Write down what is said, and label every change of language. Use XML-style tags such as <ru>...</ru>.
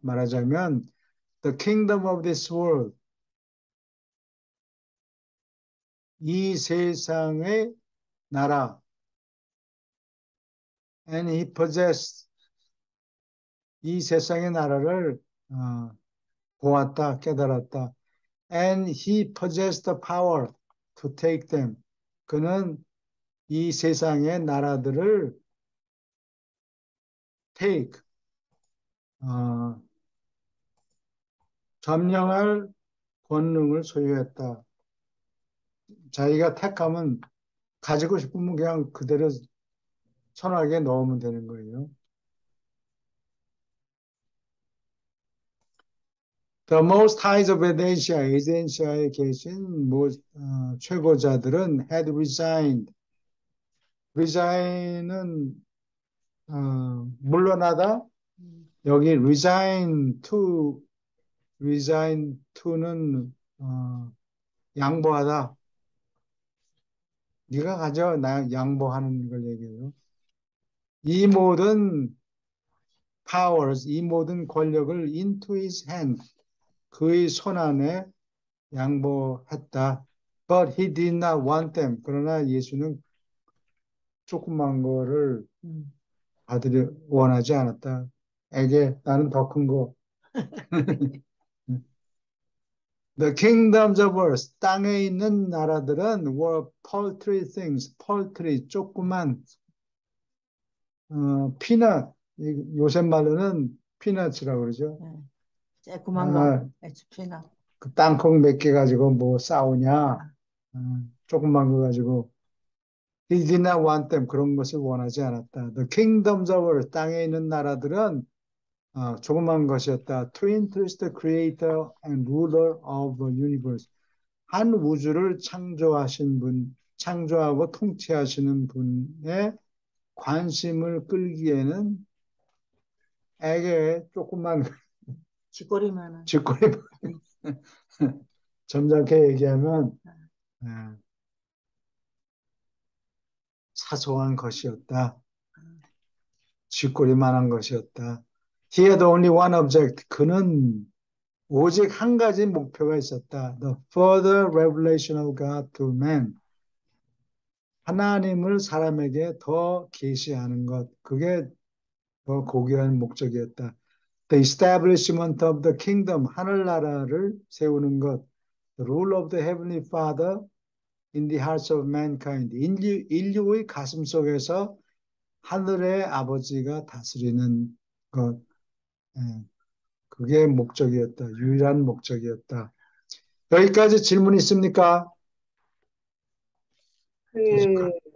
<ko>말하자면,</ko> <en>the kingdom of this world,</en> <ko>이 세상의 나라,</ko> <en>and he possessed,</en> <ko>이 세상의 나라를 보았다, 깨달았다.</ko> <en>And he possessed the power to take them.</en> <ko>그는 이 세상의 나라들을 take, 어, 점령할 권능을 소유했다. 자기가 택하면 가지고 싶으면 그냥 그대로 선하게 넣으면 되는 거예요.</ko> <en>The most highs of Asia,</en> <ko>에덴시아에 계신 최고자들은</ko> <en>had resigned.</en> <ko>resign은 물러나다. 여기 resign to는 양보하다. 네가 가져, 나 양보하는 걸 얘기해요. 이 모든 powers, 이 모든 권력을</ko> <en>into his hand,</en> <ko>그의 손 안에 양보했다.</ko> <en>But he did not want them.</en> <ko>그러나 예수는 조그만 거를 받으려 원하지 않았다. 에게 나는 더 큰 거.</ko> <en>The kingdoms of earth,</en> <ko>땅에 있는 나라들은</ko> <en>were paltry things, paltry,</en> <ko>조그만,</ko> <en>peanut,</en> <ko>요새 말로는</ko> <en>peanuts라고 그러죠.</en> <ko>쬐그만 거, 에스피나. 그 땅콩 몇 개 가지고 뭐 싸우냐, 조그만 거 가지고.</ko> <en>He did not want them,</en> <ko>그런 것을 원하지 않았다.</ko> <en>The kingdoms of earth,</en> <ko>땅에 있는 나라들은 조그만 것이었다.</ko> <en>To interest the creator and ruler of the universe.</en> <ko>한 우주를 창조하신 분, 창조하고 통치하시는 분의 관심을 끌기에는 에게 조그만 쥐꼬리만한. 쥐꼬리 점잖게 얘기하면 사소한 것이었다. 쥐꼬리만한 것이었다.</ko> <en>He had only one object.</en> <ko>그는 오직 한 가지 목표가 있었다.</ko> <en>The further revelation of God to man.</en> <ko>하나님을 사람에게 더 계시하는 것. 그게 더 고귀한 목적이었다.</ko> <en>The establishment of the kingdom.</en> <ko>하늘나라를 세우는 것.</ko> <en>The rule of the heavenly Father in the hearts of mankind.</en> <ko>인류의 가슴 속에서 하늘의 아버지가 다스리는 것. 그게 목적이었다. 유일한 목적이었다. 여기까지 질문 있습니까? 그</ko>